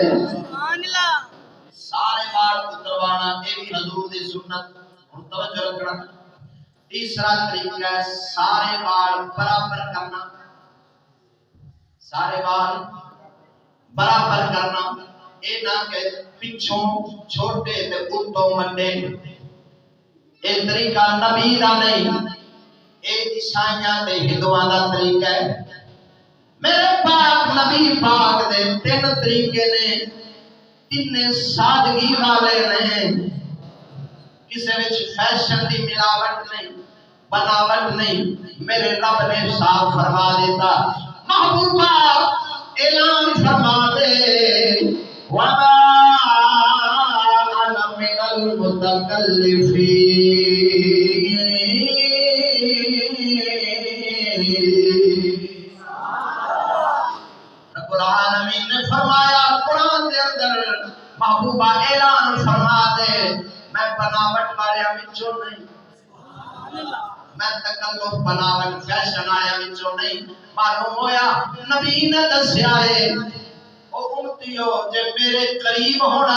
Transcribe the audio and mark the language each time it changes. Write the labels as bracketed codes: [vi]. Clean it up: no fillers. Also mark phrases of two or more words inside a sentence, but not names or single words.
[pa] سبحان اللہ، سارے وال اتروانا یہ بھی حضور دی سنت۔ ہن توجہ رکھنا، تیسرا طریقہ ہے سارے وال برابر کرنا، سارے وال برابر کرنا، اے نہ کہ پچھوں چھوٹے تے اتوں منڈے، اے طریقہ نبی دا نہیں، اے عیسائیاں تے ہندوؤں دا طریقہ ہے۔ میرے پاک نبی پاک دے تین طریقے نے، تین سادگی والے نے، کسے وچ فیشن دی ملاوٹ نہیں، بناوٹ نہیں۔ میرے رب نے صاف فرما دیتا، محبوبہ اعلان فرما دے [ar] وَمَا أَنَا مِنَ الْمُتَكَلِّفِينَ۔ [pa] رب العالمین نے فرمایا قرآن دے اندر محبوبہ اعلان فرما دے میں بناوٹ والے وچوں نہیں، میں تکلف بناون فیشن آیا وچوں نہیں معلوم ہویا نبی نے دسیا ہے او امتیو جے میرے قریب ہونا